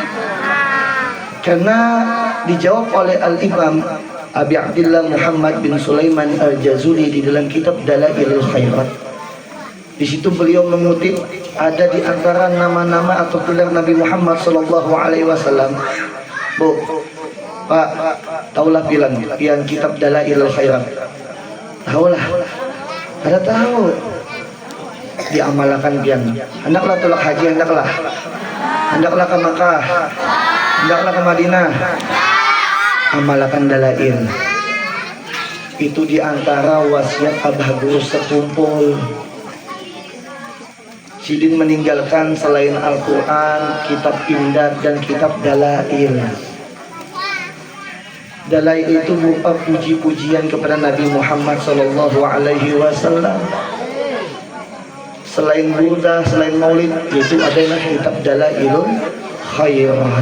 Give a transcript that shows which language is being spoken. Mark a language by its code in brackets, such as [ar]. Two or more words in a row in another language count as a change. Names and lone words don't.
[bjn] Karena dijawab oleh Al-Imam Abi Abdullah Muhammad bin Sulaiman Al-Jazuli di dalam kitab Dalailul Khairat. Di situ beliau mengutip ada di antara nama-nama atau gelar Nabi Muhammad [ar] صلى الله عليه وسلم. [bjn] Bu, Pak, taulah pian kitab Dalailul Khairat. Taulah. Ada tahu. Diamalkan pian. Hendaklah tolak haji, hendaklah ke Makkah, hendaklah ke Madinah. Amalkan dalail. Itu diantara wasiat abah guru sekumpul. Sidin meninggalkan selain Al-Quran, kitab imdad dan kitab dalail. Dalai itu berupa puji-pujian kepada Nabi Muhammad [ar] صلى الله عليه وسلم. [bjn] Selain burdah, selain maulid, itu adalah kitab Dalailul Khairat.